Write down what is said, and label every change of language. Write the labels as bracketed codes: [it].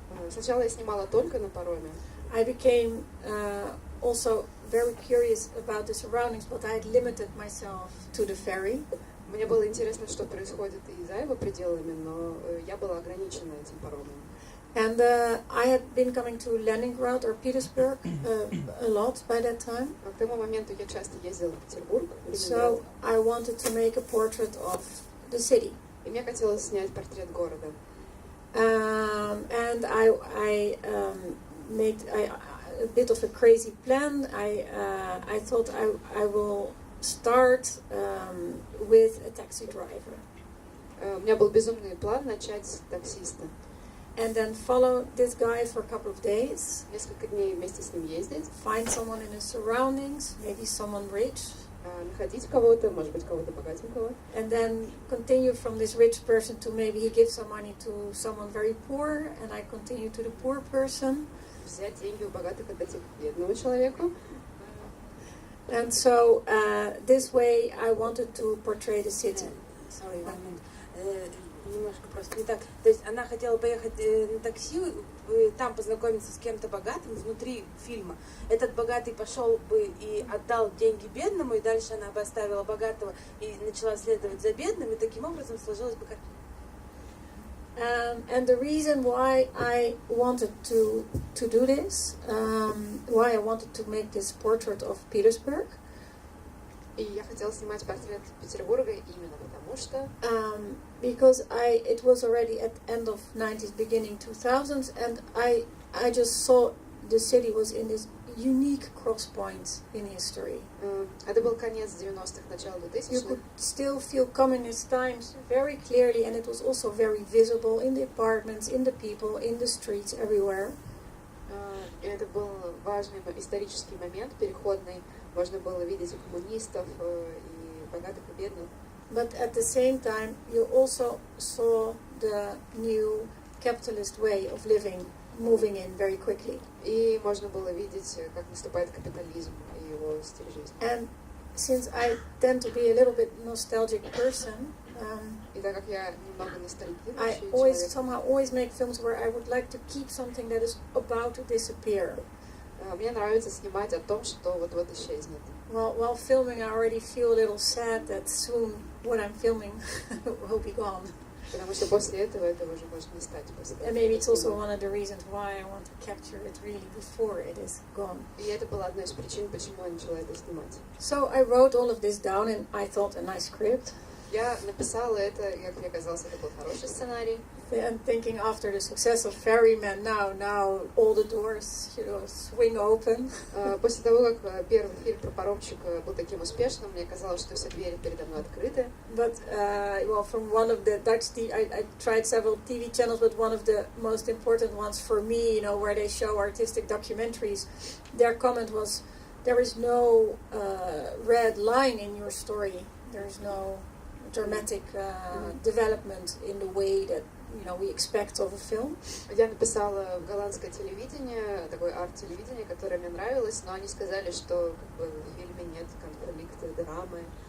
[ru] Сначала я снимала только на пароме. [en] I became also very curious about the surroundings, but I had limited myself to the ferry. [ru] Мне было интересно, что происходит и за его пределами, но я была ограничена этим паромом. [en] And I had been coming to Leningrad or Petersburg a lot by that time. [ru] К тому моменту я часто ездила в Петербург, в [en] So [ru] Ленинград, [en] I wanted to make a portrait of the city. [ru] и мне хотелось снять портрет города. [en] And I made a bit of a crazy plan. I thought I will start with a taxi driver. [ru] У меня был безумный план начать с таксиста. [en] And then follow this guy for a couple of days. [ru] Несколько дней вместе с ним ездить, [en] Find someone in his surroundings, maybe someone rich. [ru] находить кого-то, может быть, кого-то богатенького. [en] And then continue from this rich person to maybe he gives some money to someone very poor, and I continue to the poor person. [ru] Взять деньги у богатых, отдать их бедному человеку. [en] And so this way I wanted to portray the city. Sorry, one minute. [ru] Немножко просто не так. То есть она хотела поехать на такси, там познакомиться с кем-то богатым внутри фильма. Этот богатый пошел бы и отдал деньги бедному, и дальше она бы оставила богатого и начала следовать за бедным, и таким образом сложилась бы картина. [en] And the reason why I wanted to do this, why I wanted to make this portrait of Petersburg, [ru] И я хотела снимать портрет Петербурга именно потому, что [en] because it was already at the end of 90s, beginning 2000s, and I just saw the city was in this unique cross point in history. [ru] это был конец 90-х, начало [en] You [ru] 2000-х. [en] could still feel communist times very clearly, and it was also very visible in the apartments, in the people, in the streets, everywhere. [ru] И это был важный исторический момент, переходный. Можно было видеть и коммунистов, и богатых, и бедных. [en] But at the same time, you also saw the new capitalist way of living moving in very quickly. [ru] И можно было видеть, как наступает капитализм и его стиль жизни. [en] And since I tend to be a little bit nostalgic person, [ru] И так как я немного [en] I [ru] ностальгирующий [en] always make films where I would like to keep something that is about to disappear. [ru] Мне нравится снимать о том, что вот-вот исчезнет. [en] Well, while filming, I already feel a little sad that soon what I'm filming will be gone. [ru] Потому что после этого уже может не стать. [en] And maybe it's also one of the reasons why I want to capture it really before it is gone. [ru] И это была одной из причин, почему я начала это снимать. [en] So I wrote all of this down, and I thought a nice script. [ru] Я написала это, и, как мне казалось, это был хороший сценарий. [en] And thinking after the success of Ferryman, now all the doors, swing open. [ru] После того, как первый фильм про паромщика был таким успешным, мне казалось, что все двери передо мной открыты. [en] But from one of the Dutch I tried several TV channels, but one of the most important ones for me, where they show artistic documentaries, their comment was, there is no red line in your story. There is no dramatic development in the way that we expect of a film. [ru] Я написала в голландское телевидение, такое арт-телевидение, которое мне нравилось, но они сказали, что в фильме нет конфликта, драмы.